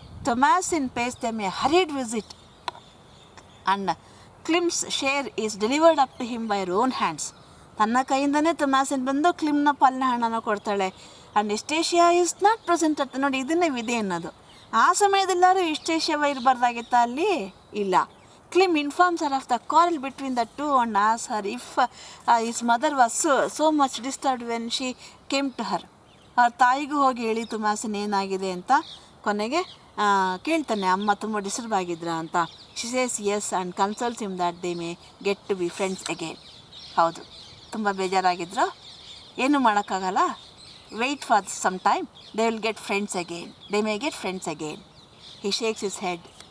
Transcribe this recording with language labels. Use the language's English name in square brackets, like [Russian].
[English] Thomasin pays them a hurried visit and Klim's share is delivered up to him by her own hands. [Kannada] ತನ್ನ ಕೈಯಿಂದನೇ ಥೊಮ್ಯಾಸಿನ್ ಬಂದು ಕ್ಲಿಮ್ನ ಪಾಲಿನ ಹಣನ ಕೊಡ್ತಾಳೆ. [English] and Eustacia is not present [Kannada] ಅಂತ. ನೋಡಿ, ಇದನ್ನೇ ವಿಧಿ ಅನ್ನೋದು. ಆ ಸಮಯದಲ್ಲಾದ್ರೂ ಎಸ್ಟೇಷಿಯಾ ಇರಬಾರ್ದಾಗಿತ್ತ ಅಲ್ಲಿ? ಇಲ್ಲ. [English] Klim informs her of the quarrel between the two and asks her if his mother was so much disturbed when she came to her. [Kannada] ಅವ್ರ ತಾಯಿಗೂ ಹೋಗಿ ಹೇಳಿ ಥೊಮ್ಯಾಸಿನ್ ಏನಾಗಿದೆ ಅಂತ. ಕೊನೆಗೆ ಕೇಳ್ತಾನೆ, ಅಮ್ಮ ತುಂಬ ಡಿಸ್ಟರ್ಬ್ ಆಗಿದ್ರಾ ಅಂತ. [English] She says yes and consoles him that they may get to be friends again. [Kannada] ಹೌದು, ತುಂಬ ಬೇಜಾರಾಗಿದ್ರು, ಏನೂ ಮಾಡೋಕ್ಕಾಗಲ್ಲ, [English] Wait for some time, they will get friends again, they may get friends again. He shakes his head.